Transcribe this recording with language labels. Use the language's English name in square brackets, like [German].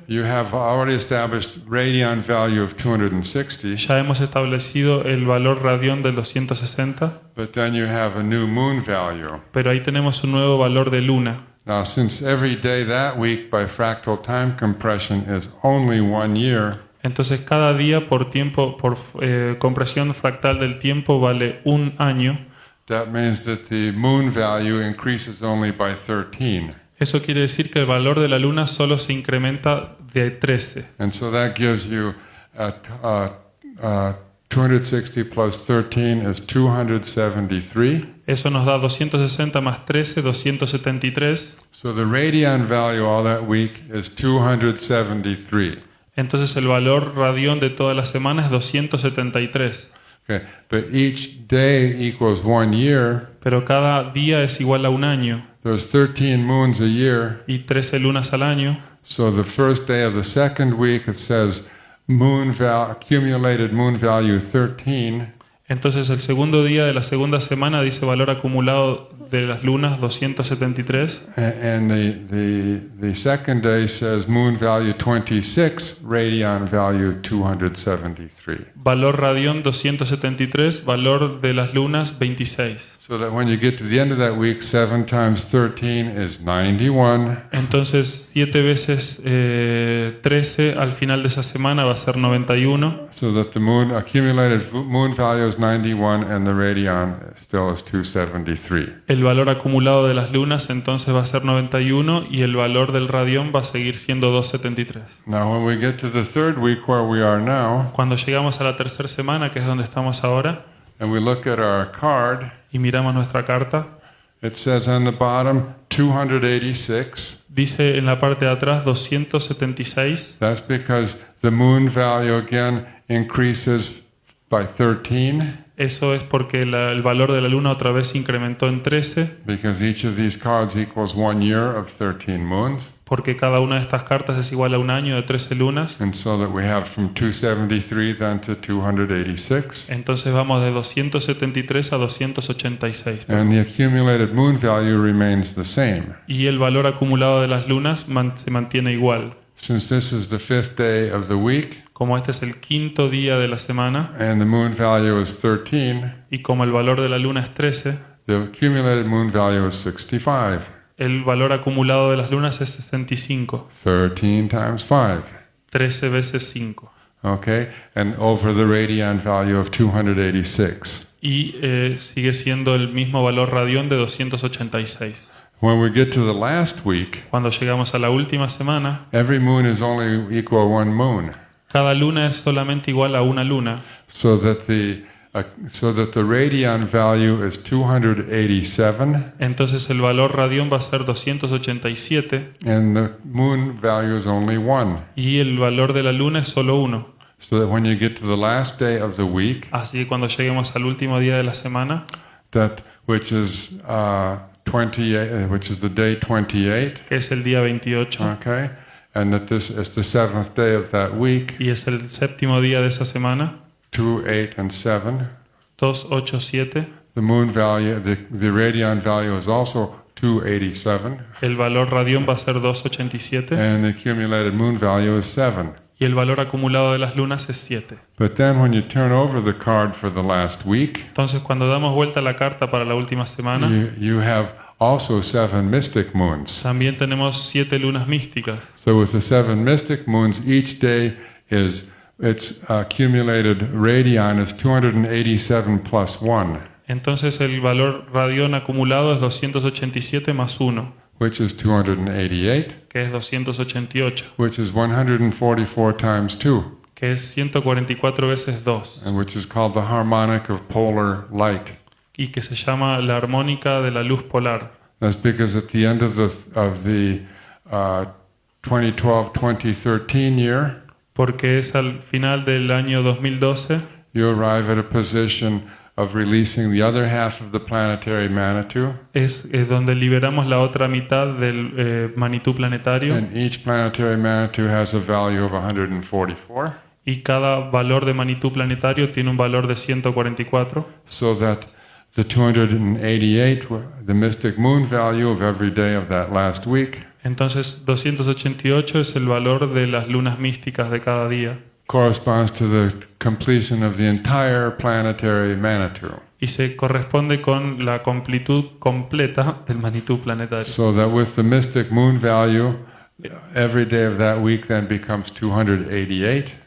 [English] you have already established radian value of 260, [Spanish] ya hemos establecido el valor radión del 260, [English] but then you have a new moon value. [Spanish] pero ahí tenemos un nuevo valor de luna. [English] Now, since every day that week by fractal time compression is only 1 year, [Spanish] Entonces cada día por tiempo, por compresión fractal del tiempo vale un año. [English] that means that the moon value increases only by 13. [Spanish] Eso quiere decir que el valor de la luna solo se incrementa de 13. [English] And so that gives you 260 plus 13 is 273. [Spanish] Eso nos da 260 más 13, 273. [English] So the radian value all that week is 273. [Spanish] Entonces el valor radión de toda la semana es 273. [English] Okay, but each day equals 1 year. [Spanish] Pero cada día es igual a un año [English] There's 13 moons a year. [Spanish] y 13 lunas al año. [English] So the first day of the second week, it says accumulated moon value 13. [Spanish] Entonces el segundo día de la segunda semana dice valor acumulado de las lunas 273. [English] And the second day says moon value 26, radian value 273. [Spanish] Valor radión 273, valor de las lunas 26. [English] So that when you get to the end of that week, 7 times 13 is 91. [Spanish] Entonces 7 veces 13 al final de esa semana va a ser 91. [English] So that the accumulated moon value is 91 and the radian still is 273. [Spanish] El valor acumulado de las lunas entonces va a ser 91 y el valor del radión va a seguir siendo 273. [English] Now when we get to the third week where we are now, [Spanish] Cuando llegamos a la tercera semana, que es donde estamos ahora, [English] and we look at our card, [Spanish] y miramos nuestra carta, [English] it says on the bottom 286. [Spanish] dice en la parte de atrás 276. [English] That's because the moon value again increases by 13. [Spanish] Eso es porque el valor de la luna otra vez se incrementó en 13, [English] Because each of these cards equals 1 year of 13 moons. [Spanish] porque cada una de estas cartas es igual a un año de 13 lunas. [English] And so that we have from 273 then to 286. [Spanish] Entonces vamos de 273 a 286. [English] And the accumulated moon value remains the same. [Spanish] Y el valor acumulado de las lunas se mantiene igual. [English] Since this is the 5th day of the week, [Spanish] Como este es el quinto día de la semana [English] and the moon value is 13, [Spanish] y como el valor de la luna es 13, [English] the accumulated moon value is 65. [Spanish] el valor acumulado de las lunas es 65. [English] 13 times 5. [Spanish] 13 veces 5. [English] Okay? And over the radian value of 286. [Spanish] Y sigue siendo el mismo valor radión de 286. [English] When we get to the last week, [Spanish] Cuando llegamos a la última semana, [English] every moon is only equal to 1 moon. [Spanish] cada luna es solamente igual a una luna. [English] So that the radian value is 287 [Spanish] Entonces el valor radión va a ser 287 [English] and the moon value is only 1. [Spanish] y el valor de la luna es solo 1. [English] So that when you get to the last day of the week, [Spanish] Así que cuando lleguemos al último día de la semana, [English] which is 28, which is the day 28, [Spanish] que es el día 28, [English] okay, and that this is the 7th day of that week, [Spanish] y es el séptimo día de esa semana, [English] 2, 8, and 7, [Spanish] 2, 8, 7, [English] the moon value, the radian value is also 287, [Spanish] el valor radión va a ser 287 [English] and the accumulated moon value is 7. [Spanish] y el valor acumulado de las lunas es 7. [English] But then when you turn over the card for the last week, [Spanish] Entonces cuando damos vuelta la carta para la última semana, [English] you have also 7 mystic moons. [Spanish] también tenemos 7 lunas místicas. [English] So with the 7 mystic moons, each day its accumulated radian is 287 plus 1, [Spanish] Entonces el valor radión acumulado es 287 más 1, [English] which is 288, [Spanish] que es 288, [English] which is 144 times 2, [Spanish] que es 144 veces 2, [English] and which is called the harmonic of polar light. [Spanish] y que se llama la armónica de la luz polar. [English] That's because at the end of the 2012-2013 year, [Spanish] Porque es al final del año 2012, [English] you arrive at a position of releasing the other half of the planetary Manitou, [Spanish] es donde liberamos la otra mitad del Manitú planetario, [English] and each planetary Manitou has a value of 144, [Spanish] y cada valor de Manitú planetario tiene un valor de 144, [English] so that the 288, the mystic moon value of every day of that last week, [Spanish] entonces 288 es el valor de las lunas místicas de cada día, [English] corresponds to the completion of the entire planetary Manitou. [Spanish] y se corresponde con la completud completa del Manitú planetario. [English] So that with the mystic moon value, every day of that week then becomes 288.